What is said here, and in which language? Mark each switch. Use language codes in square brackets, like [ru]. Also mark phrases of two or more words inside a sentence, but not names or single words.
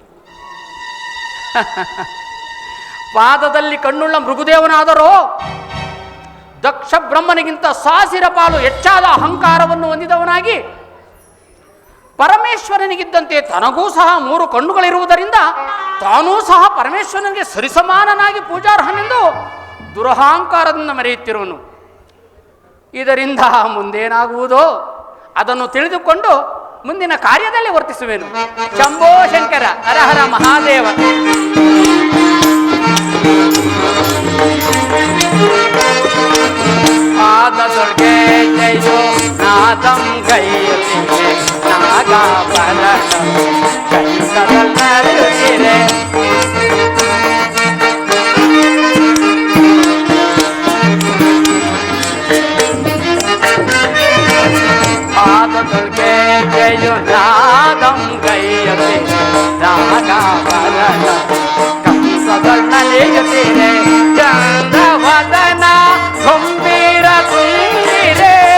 [kn] ಪಾದದಲ್ಲಿ ಕಣ್ಣುಳ್ಳ ಮೃಗುದೇವನಾದರೋ ದಕ್ಷ ಬ್ರಹ್ಮನಿಗಿಂತ ಸಾವಿರ ಪಾಲು ಹೆಚ್ಚಾದ ಅಹಂಕಾರವನ್ನು ಹೊಂದಿದವನಾಗಿ ಪರಮೇಶ್ವರನಿಗಿದ್ದಂತೆ ತನಗೂ ಸಹ 3 ಕಣ್ಣುಗಳಿರುವುದರಿಂದ ತಾನೂ ಸಹ ಪರಮೇಶ್ವರನಿಗೆ ಸರಿಸಮಾನನಾಗಿ ಪೂಜಾರ್ಹನೆಂದು ದುರಹಂಕಾರದಿಂದ ಮೆರೆಯುತ್ತಿರುವನು. ಇದರಿಂದ ಮುಂದೇನಾಗುವುದೋ ಅದನ್ನು ತಿಳಿದುಕೊಂಡು ಮುಂದಿನ ಕಾರ್ಯದಲ್ಲಿ ವರ್ತಿಸುವೆನು. ಶಂಭೋ ಶಂಕರ ಹರಹರ ಮಹಾದೇವ. ಪಾದದೊಳಗೆ ಜಯೋ ನಾದಂ ಗೈಯುತ್ತಿರೆ ನಾಗಾಭರಣ ಕೈಸರಲ್ಲರುತ್ತಿರೆ ಪಾದದೊಳಗೆ ಜಯೋ ನಾದಂ ಗೈಯುತ್ತಿರೆ ನಾಗಾಭರಣ ಕಂಸದೊಳ್ಳಲಿಯುತ್ತಿರೆ ಚಂದ್ರವದನ ಗಂಭೀರ ತುಂಬಿರೆ